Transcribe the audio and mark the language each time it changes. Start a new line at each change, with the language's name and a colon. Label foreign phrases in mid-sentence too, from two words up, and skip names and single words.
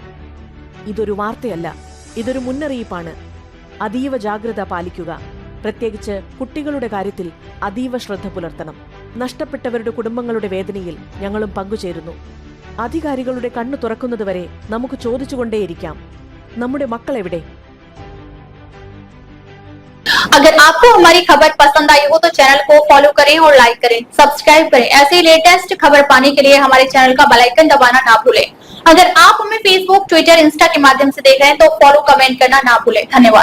Malayalam: ഇതൊരു വാർത്തയല്ല, ഇതൊരു മുന്നറിയിപ്പാണ്. അതീവ ജാഗ്രത പാലിക്കുക. പ്രത്യേകിച്ച് കുട്ടികളുടെ കാര്യത്തിൽ അതീവ ശ്രദ്ധ പുലർത്തണം. നഷ്ടപ്പെട്ടവരുടെ കുടുംബങ്ങളുടെ വേദനയിൽ ഞങ്ങളും പങ്കുചേരുന്നു. അധികാരികളുടെ കണ്ണു തുറക്കുന്നതുവരെ നമുക്ക് ചോദിച്ചുകൊണ്ടേയിരിക്കാം, നമ്മുടെ മക്കൾ എവിടെ?
Hindi: अगर आपको हमारी खबर पसंद आई हो तो चैनल को फॉलो करें और लाइक करें, सब्सक्राइब करें। ऐसे लेटेस्ट खबर पाने के लिए हमारे चैनल का बेल आइकन दबाना ना भूलें। अगर आप हमें फेसबुक, ट्विटर, इंस्टा के माध्यम से देख रहे हैं तो फॉलो, कमेंट करना ना भूलें।